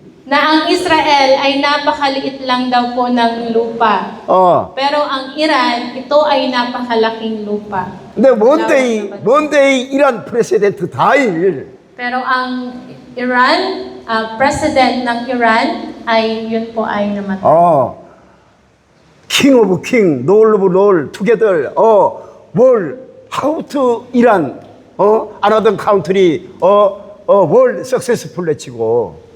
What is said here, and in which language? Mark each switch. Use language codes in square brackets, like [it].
[tl] na ang Israel ay napakaliit lang daw po ng lupa. Pero ang Iran, ito ay napakalaking lupa. [ko] 근데 [en] one day Iran president died. [tl] Pero ang Iran, president ng Iran, ay yun po ay namatay. [en] King of king, Lord of lord, together. World, how to Iran, another country, world successful [ko] 치고.